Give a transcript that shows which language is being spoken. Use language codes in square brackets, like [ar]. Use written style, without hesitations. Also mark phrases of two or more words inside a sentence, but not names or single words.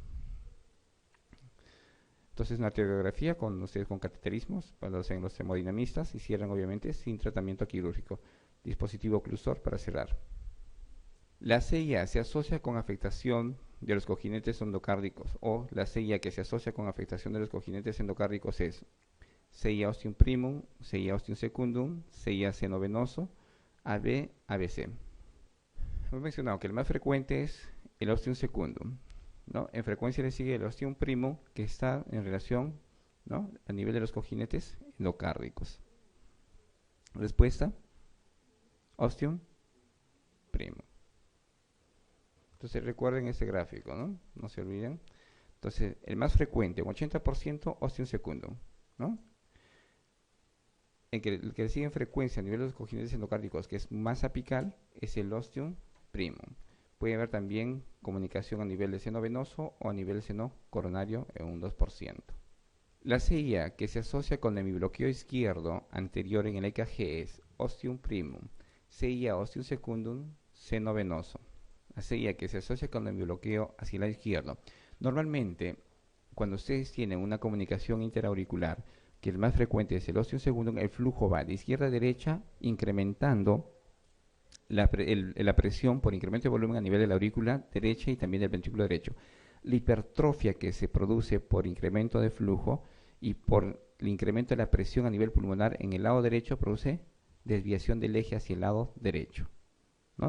[es] Entonces una arteriografía con ustedes con cateterismos, para los hemodinamistas, y cierran obviamente sin tratamiento quirúrgico. Dispositivo oclusor para cerrar. La CIA se asocia con afectación de los cojinetes endocárdicos, o la CIA que se asocia con afectación de los cojinetes endocárdicos es CIA ostium primum, CIA ostium secundum, CIA seno venoso, AB, ABC. Hemos mencionado que el más frecuente es el ostium secundum, ¿no? En frecuencia le sigue el ostium primum, que está en relación, ¿no?, a nivel de los cojinetes endocárdicos. Respuesta: ostium primum. Entonces recuerden este gráfico, ¿no? No se olviden. Entonces, el más frecuente, un 80%, ostium secundum, ¿no? El que sigue en frecuencia a nivel de los cojinetes endocárdicos, que es más apical, es el ostium primum. Puede haber también comunicación a nivel de seno venoso o a nivel de seno coronario en un 2%. La CIA que se asocia con el hemibloqueo izquierdo anterior en el EKG es ostium primum, CIA ostium secundum, seno venoso. La CIA que se asocia con el hemibloqueo hacia el lado izquierdo. Normalmente, cuando ustedes tienen una comunicación interauricular, que el más frecuente es el ostium secundum, el flujo va de izquierda a derecha incrementando la presión por incremento de volumen a nivel de la aurícula derecha y también del ventrículo derecho. La hipertrofia que se produce por incremento de flujo y por el incremento de la presión a nivel pulmonar en el lado derecho produce desviación del eje hacia el lado derecho, ¿no?